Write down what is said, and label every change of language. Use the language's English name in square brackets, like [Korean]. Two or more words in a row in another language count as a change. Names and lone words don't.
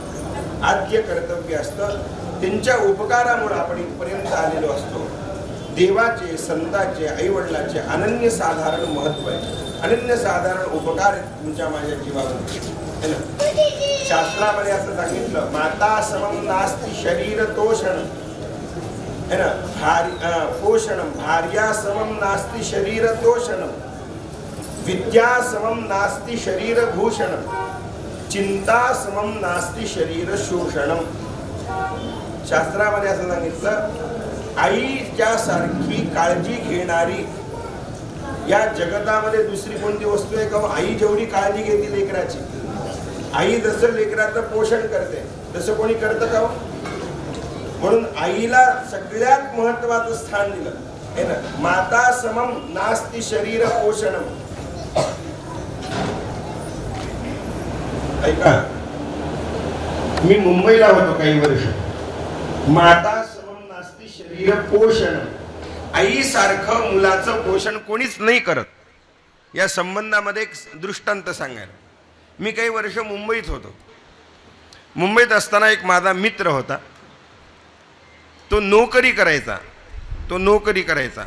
[Marathi] आद्य कर्तव्य असतं. त्यांच्या उपकारामुळे आपण इथपर्यंत आलेलो असतो. देवाचे, संतांचे, आई वडिलांचे अनन्यसाधारण महत्व आहे, अनन्यसाधारण उपकार आहेत तुमच्या माझ्या जीवावर, [Hindi] है ना. [Marathi] शास्त्रामध्ये असं सांगितलं, [Sanskrit] माता समम नास्ति शरीर तोषण, [Hindi] है ना, [Sanskrit] पोषणम, भार्या समम नास्ति शरीर तोषणम, विद्या समम नास्ति शरीर भूषणम, चिंता समम नास्ति शरीर शोषणम. [Marathi] शास्त्रामध्ये असं सांगितलं, आईच्या सारखी काळजी घेणारी या जगतामध्ये दुसरी कोणती वस्तू आहे का? आई जेवढी काळजी घेते लेकराची, आई जसं लेकराचं पोषण करते तसं कोणी करतं का? म्हणून आईला सगळ्यात महत्वाचं स्थान दिलं, [Hindi] है ना. [Sanskrit] माता समम नास्ति शरीर पोषणम. [Marathi] ऐका, मी मुंबईला होतो काही वर्ष. [Sanskrit] माता समम नास्ति शरीर पोषण, [Marathi] आई सारखं मुलाचं पोषण कोणीच नाही करत. या संबंधामध्ये एक दृष्टांत सांगायला, मी काही वर्ष मुंबईत होतो. मुंबईत असताना एक माझा मित्र होता, तो नोकरी करायचा.